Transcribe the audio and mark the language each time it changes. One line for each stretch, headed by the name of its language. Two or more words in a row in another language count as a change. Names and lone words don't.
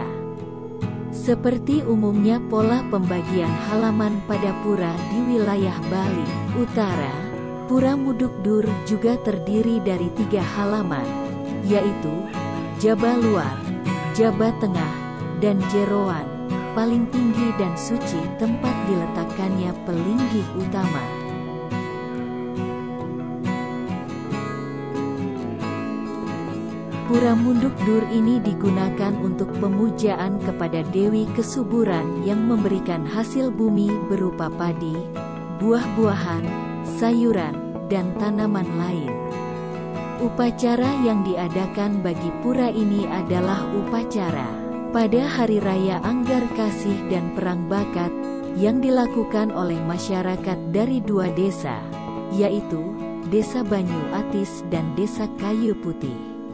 Indonesian: Seperti umumnya pola pembagian halaman pada pura di wilayah Bali Utara, Pura Munduk Dur juga terdiri dari 3 halaman, yaitu Jaba Luar, Jaba Tengah, dan Jeroan. Paling tinggi dan suci tempat diletakkannya pelinggih utama. Pura Munduk Dur ini digunakan untuk pemujaan kepada Dewi Kesuburan yang memberikan hasil bumi berupa padi, buah-buahan, sayuran, dan tanaman lain. Upacara yang diadakan bagi pura ini adalah upacara pada Hari Raya Anggar Kasih dan Perang Bakat yang dilakukan oleh masyarakat dari 2 desa, yaitu Desa Banyu Atis dan Desa Kayu Putih.